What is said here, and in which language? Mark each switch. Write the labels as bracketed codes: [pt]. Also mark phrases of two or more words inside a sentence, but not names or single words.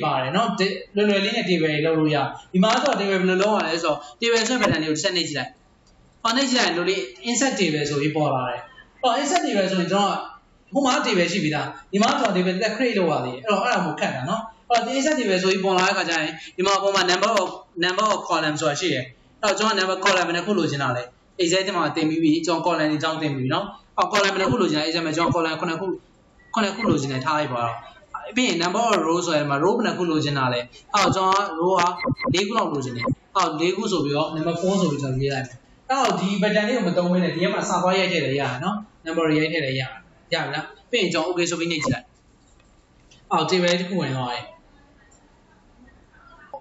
[my] ပါတယ်เนาะလွယ်လွယ်လေးနဲ့ table တွေလုပ်လို့ရဒီမှာဆိုတော့ table ဘယ်လိုလုပ်ရလဲဆိုတော့ table ဆွဲ pattern တွေကိုတစ်ချက်နှိပ်ကြည့်လိုက်အော်နှိပ်ကြည့်လိုက်လို့လေ [en] insert table [my] ဆိုပြီးပေါ်လာတယ်အော် [en] insert table [my] ဆိုရင်ကျွန်တော်ဟိုမှာ table ရှိပြီသားဒီမှာကျွန်တော် table တက် create လုပ်ရသေးတယ်အဲ့တော့အဲ့ဒါမျိုးခက်တာเนาะအော်ဒီ insert table ဆိုပြီးပေါ်လာတဲ့အခါကျရင်ဒီမှာပုံမှာ [en] number of column [my] ဆိုတာ ရှိတယ်အဲ့တော့ကျွန်တော် [en] number column [my] ဘယ်နှခုလိုချင်တာလဲ Excel ထဲမှာတင်ပြီးပြီကျွန်တော် column တွေအကြောင်းတင်ပြီးပြီเนาะအော် column ဘယ်နှခုလိုချင်တာ Excel မှာကျွန်တော် column 9ခုလိုချင်တယ်ထားလိုက်ပါတော့ပြီးရင် [en] number of row [my] ဆိုရင်မှာ row ဘယ်နှခုလိုချင်တာလဲအော်ကျွန်တော် row က4ခုလောက်လိုချင်တယ်အော်4ခုဆိုပြီးတော့ number 4ဆိုပြီးကျွန်တော်ရေးလိုက်မယ်အဲ့တော့ဒီ button လေးကိုမသုံးဘဲနဲ့ဒီထဲမှာစာသွားရိုက်ထည့်လည်းရတယ်နော် number ရိုက်ထည့်လည်းရတယ်ရပြီလားပြီးရင်ကျွန်တော် okay ဆိုပြီးနှိပ်ကြည့်လိုက်အော် table တစ်ခုဝင်သွားပြီ